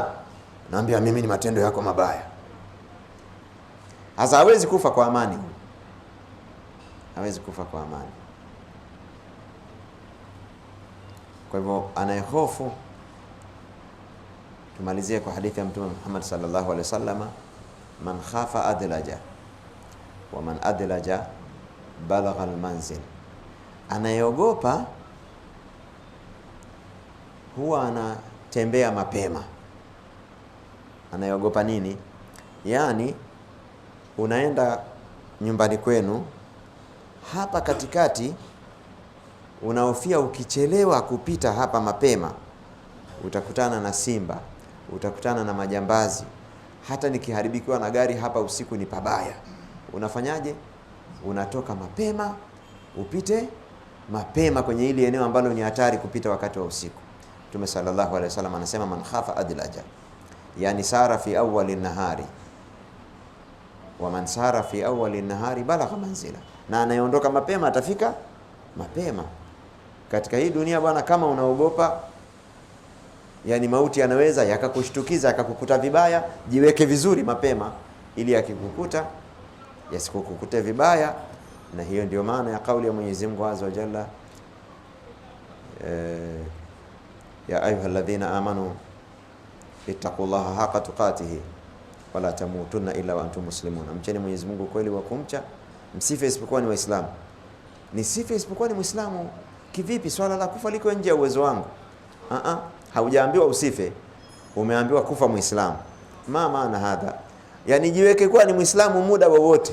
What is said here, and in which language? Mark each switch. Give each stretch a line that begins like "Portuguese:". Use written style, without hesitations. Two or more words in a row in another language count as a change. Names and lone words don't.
Swahili: Naambia mimi ni matendo yako mabaya. Hasa hawezi kufa kwa amani. Hawezi kufa kwa amani. Kwa hivyo anayehofu, tumalizie kwa hadithi ya Mtume Muhammad
Arabic: صلى الله عليه وسلم, من خاف أدلج ومن أدلج بلغ المنزل.
Swahili: Anayeogopa huwa anatembea mapema. Anayeogopa nini? Yani unaenda nyumbani kwenu, hapa katikati unahofia ukichelewa kupita hapa mapema utakutana na simba, utakutana na majambazi, hata nikiharibikiwa na gari hapa usiku ni pabaya. Unafanyaje? Unatoka mapema, upite mapema kwenye ile eneo ambalo ni hatari kupita wakati wa usiku. Mtume
Arabic: صلى الله عليه وسلم
Swahili: anasema
Arabic: من خاف أدلج,
Swahili: yani
Arabic: سار في أول النهار ومن سار في أول النهار بلغ منزله,
Swahili: na anayeondoka mapema atafika mapema. Katika hii dunia bwana, kama unaogopa yani mauti yanaweza yakakushtukiza yakakukuta vibaya, jiweke vizuri mapema ili akikukuta yasikukute vibaya. Na hiyo ndio maana ya kauli ya Mwenyezi Mungu
Arabic: عز وجل, يا أيها الذين آمنوا اتقوا الله حق تقاته ولا تموتن إلا وأنتم مسلمون.
Swahili: Mcheni Mwenyezi Mungu kweli wa kumcha, msife isipokuwa ni Waislamu. Ni sife isipokuwa ni Muislamu kivipi? Swala la kufa liko nje ya uwezo wangu. Haujaambiwa usife, umeambiwa kufa Muislamu. Maana hadha, yani jiweke kuwa ni Muislamu muda wowote.